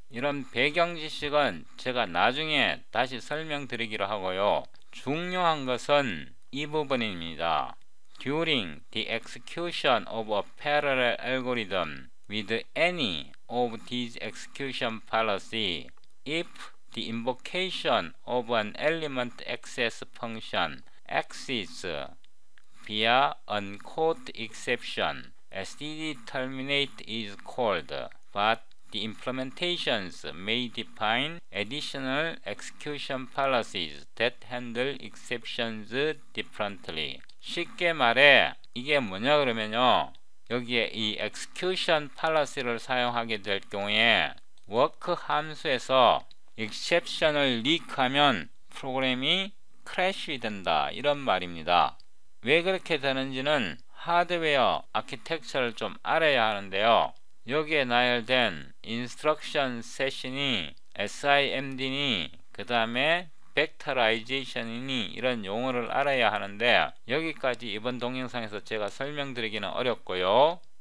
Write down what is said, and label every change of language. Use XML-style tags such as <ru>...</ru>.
<ko>이런 배경 지식은 제가 나중에 다시 설명드리기로 하고요. 중요한 것은 이 부분입니다.</ko> <en>During the execution of a parallel algorithm with any of these execution policy, if the invocation of an element access function exists via uncaught exception, std terminate is called, but the implementations may define additional execution policies that handle exceptions differently.</en> <ko>쉽게 말해 이게 뭐냐 그러면요, 여기에 이 execution policy를 사용하게 될 경우에 work 함수에서 exception을 리크하면 프로그램이 크래시 된다, 이런 말입니다. 왜 그렇게 되는지는 하드웨어 아키텍처를 좀 알아야 하는데요, 여기에 나열된 인스트럭션 세션이 SIMD니 그 다음에 벡터라이제이션이니 이런 용어를 알아야 하는데, 여기까지 이번 동영상에서 제가 설명드리기는 어렵고요.</ko>